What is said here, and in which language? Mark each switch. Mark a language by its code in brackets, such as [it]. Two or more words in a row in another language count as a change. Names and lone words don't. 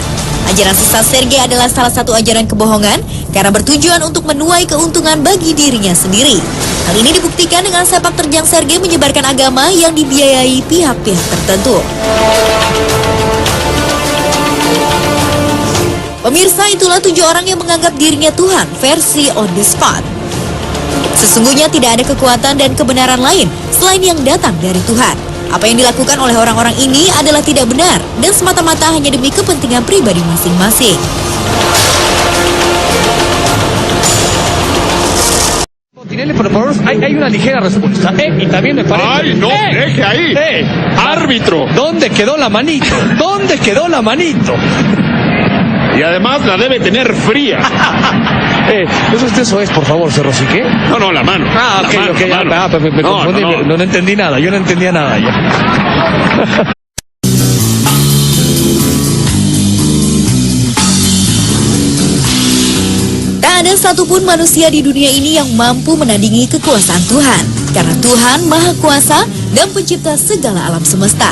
[id] Ajaran sesat Sergei adalah salah satu ajaran kebohongan karena bertujuan untuk menuai keuntungan bagi dirinya sendiri. Hal ini dibuktikan dengan sepak terjang Sergei menyebarkan agama yang dibiayai pihak-pihak tertentu. Pemirsa, itulah 7 orang yang menganggap dirinya Tuhan versi on the spot. Sesungguhnya tidak ada kekuatan dan kebenaran lain selain yang datang dari Tuhan. Apa yang dilakukan oleh orang-orang ini adalah tidak benar dan semata-mata hanya demi kepentingan pribadi masing-masing. [es] Tinelli, por favor, hay una ligera respuesta. Y también me parece... ¡Ay, no! ¡Deje ahí! ¡Árbitro! ¿Dónde quedó la manito? ¿Dónde quedó la manito? Y además la debe tener fría. Eso es, por favor, Cerro, ¿sí qué? No, la mano. Ah, ok, la mano, la mano. Me confundí, no entendí nada, yo no entendía nada ya. [id] Tak ada satupun manusia di dunia ini yang mampu menandingi kekuasaan Tuhan, karena Tuhan Maha Kuasa dan pencipta segala alam semesta.